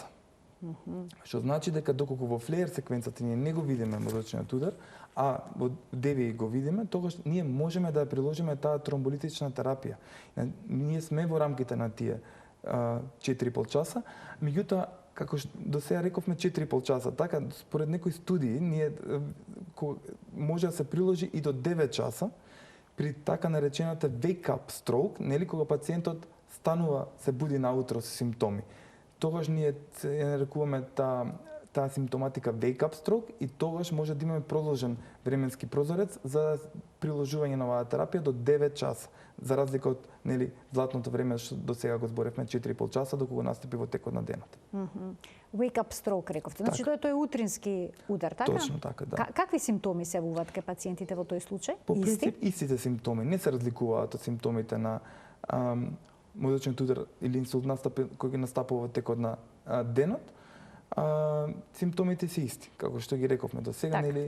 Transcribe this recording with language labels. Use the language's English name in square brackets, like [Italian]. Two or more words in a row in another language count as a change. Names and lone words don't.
[Macedonian] Што значи дека доколку во флеер секвенцата ние не го видиме мозочниот удар, а во DVI го видиме, тогаш ние можеме да ја приложиме таа тромболитична терапија. Ние сме во рамките на тие 4,5 часа, меѓутоа, како до сега рековме 4,5 часа, така според некои студии ние може да се приложи и до 9 часа при така наречената [English] wake-up stroke, [Macedonian] нели, кога пациентот станува, се буди наутро со симптоми. Тогаш ние ја нарекуваме таа симптоматика [English] wake-up stroke [Macedonian] и тогаш може да имаме продолжен временски прозорец за приложување на оваа терапија до 9 часа, за разлика од, нели, златното време што до сега го зборевме 4,5 часа докога настапи во текот на денот. [English] Wake-up stroke [Macedonian] рековте. Значи тој е утрински удар, така? Точно така, да. Какви симптоми се јавуваат кај пациентите во тој случај? По принцип истите симптоми, не се разликуваат од симптомите на мозочниот удар или инсулт кој ги настапува во текот на денот. Симптомите се исти, како што ги рековме до сега, нели?